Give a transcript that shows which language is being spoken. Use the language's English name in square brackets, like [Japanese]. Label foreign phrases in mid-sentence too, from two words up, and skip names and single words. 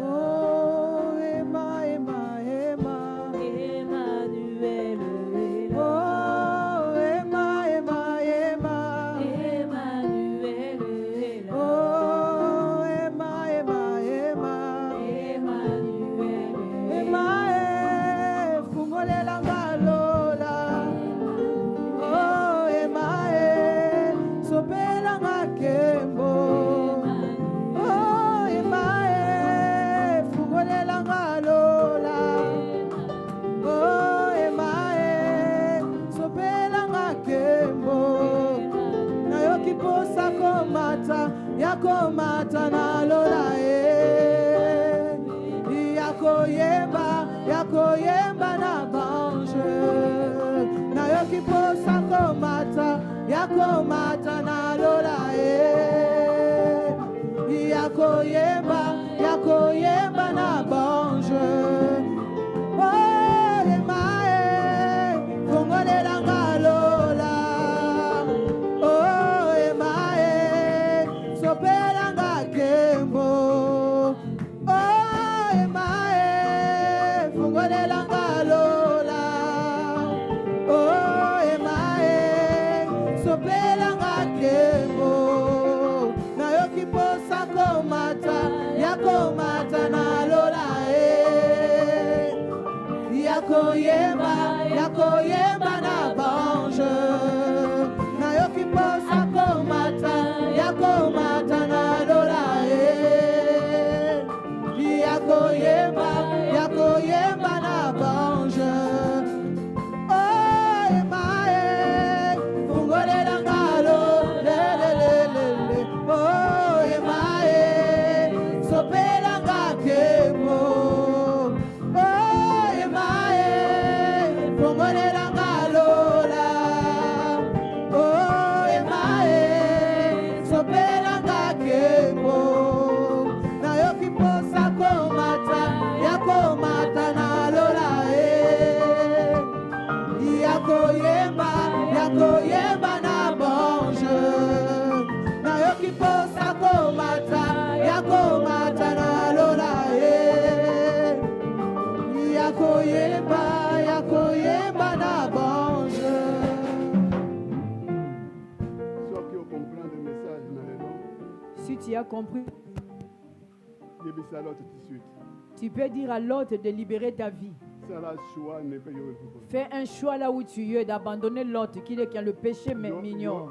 [French] Oh, Emma, Emma, Emma, Emmanuel est là. Oh, Emma, Emma, Emma, Emmanuel est là. Oh, Emma, Emma, Emma, Emmanuel est là. [Lingala] Emma, fungolela ngalola. Oh, Emma, sopela ngakembo. Oh, Emma, fungolela ngalola. Oh, Emma, sopela ngakembo. Nayoki posa komata, yakomata nalola yakoyemba na bange. Nayoki posa komata, yakomata nalola yakoyemba na bange. Oh, Emma, fungolela ngalola. Oh, Emma, sopela ngakembo. Oh, Emma, fungolela ngalola. Oh, Emma, sopela ngakembo. Nayoki posa komata, yakomata nalola yakoyemba na bange. Nayoki posa komata, yakomata nalola yakoyemba na bange. Oh, Emma, fungolela ngalo, lelelelele. Oh, Emma, sopela ngakembo. Oh, Emma, fungolela ngalola. Oh, Emma, sopela ngakembo. Nayoki posa komata, yakomata nalola yakoyemba na bange. Nayoki posa komata, yakomata nalola yakoyemba na bange. [French] Soit qui comprend le message dans les noms, Si tu as compris, il y a l'autre tout de suite. tu peux dire à l'autre de libérer ta vie. Ça la choix n'est pas yo. Fais un choix là où tu es, d'abandonner l'autre qui a le péché mais mignon.